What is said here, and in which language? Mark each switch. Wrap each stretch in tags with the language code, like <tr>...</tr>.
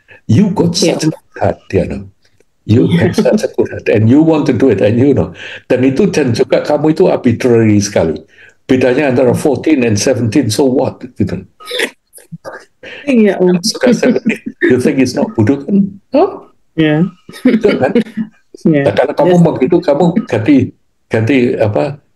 <en>You got such a good heart, Diana. You have such a good heart, and you want to do it, and you know.</en> <id>Dan juga kamu itu arbitrary sekali. Bedanya antara 14 and 17,</id> <en>so what?</en> <id>Gitu. Iya, Om.</id> <en>Suka 17, you think it's not</en> <id>bodoh kan? Oh? Ya. Kan? Nah, kalau kamu begitu, kamu ganti apa?</id>